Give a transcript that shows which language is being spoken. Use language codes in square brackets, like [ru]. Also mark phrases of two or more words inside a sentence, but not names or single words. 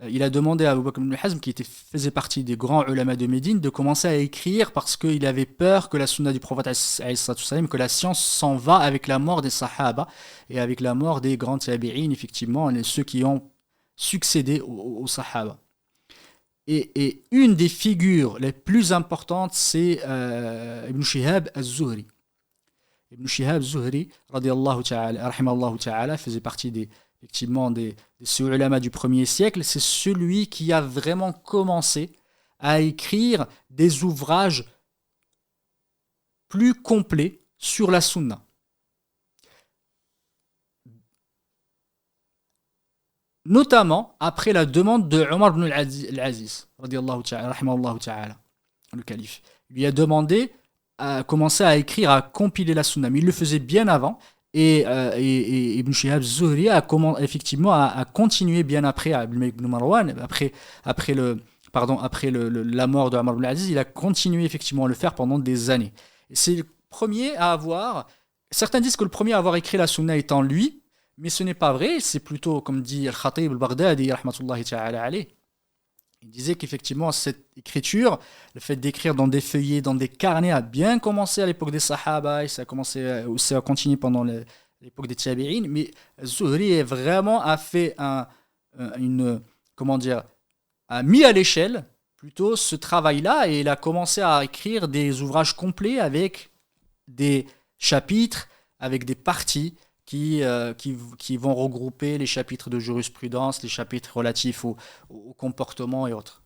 [fr] il a demandé à Abu Bakr ibn Hazm, qui faisait partie des grands ulama de Médine, de commencer à écrire parce qu'il avait peur que la sunna du prophète, que la science s'en va avec la mort des sahaba et avec la mort des grands tabi'in, effectivement, ceux qui ont succédé aux sahaba. Et une des figures les plus importantes, c'est Ibn Shihab az-Zuhri. Ibn Shihab az-Zuhri, [ar] رضي الله تعالى رحمه الله تعالى, [fr] faisait partie effectivement des ulama du 1er siècle. C'est celui qui a vraiment commencé à écrire des ouvrages plus complets sur la sunna. Notamment après la demande de Omar ibn al-Aziz, [ar] رضي الله تعالى رحمه الله تعالى, [fr] le calife. Il lui a demandé à commencer à écrire, à compiler la sunna. Mais il le faisait bien avant. Et Ibn Shihab Zuhri a continué bien après, à Ibn Marwan, après la mort de Omar ibn al-Aziz, il a continué effectivement à le faire pendant des années. Et c'est le premier à avoir... Certains disent que le premier à avoir écrit la sunna étant lui, mais ce n'est pas vrai, c'est plutôt, comme dit Al-Khatib al-Baghdadi, [ar] رحمة الله تعالى عليه. [fr] Il disait qu'effectivement, cette écriture, le fait d'écrire dans des feuillets, dans des carnets, a bien commencé à l'époque des Sahaba, et ça a continué pendant l'époque des Tabi'in, mais Zuhri a fait a mis à l'échelle plutôt ce travail-là, et il a commencé à écrire des ouvrages complets avec des chapitres, avec des parties, qui vont regrouper les chapitres de jurisprudence, les chapitres relatifs au comportement et autres.